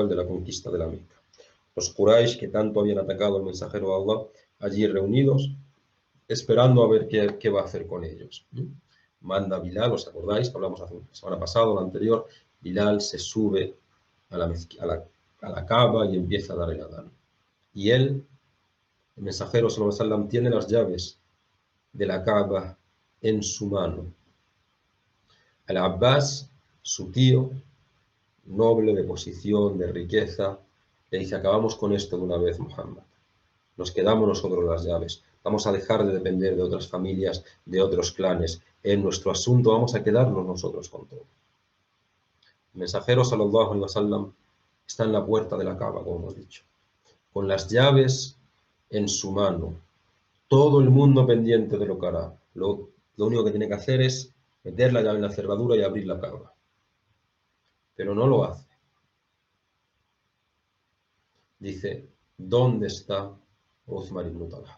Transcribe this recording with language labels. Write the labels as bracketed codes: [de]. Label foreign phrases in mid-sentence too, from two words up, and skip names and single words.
[es] El de la conquista de la Meca. Los Quraysh que tanto habían atacado al mensajero de Allah, allí reunidos, esperando a ver qué va a hacer con ellos. Manda Bilal, ¿os acordáis? Que hablamos hace una semana pasada o la anterior. Bilal se sube a la Kaaba y empieza a dar el adán. Y él, el mensajero [ar] صلى الله عليه وسلم, [es] tiene las llaves de la Kaaba en su mano. Al-Abbas, su tío, noble, de posición, de riqueza, le dice: acabamos con esto de una vez, Muhammad. Nos quedamos nosotros las llaves. Vamos a dejar de depender de otras familias, de otros clanes. En nuestro asunto vamos a quedarnos nosotros con todo. El mensajero, [ar] صلى الله عليه وسلم, [es] está en la puerta de la Kaaba, como hemos dicho, con las llaves en su mano. Todo el mundo pendiente de lo que hará. Lo único que tiene que hacer es meter la llave en la cerradura y abrir la Kaaba. Pero no lo hace. Dice: ¿dónde está Uthman ibn Talha?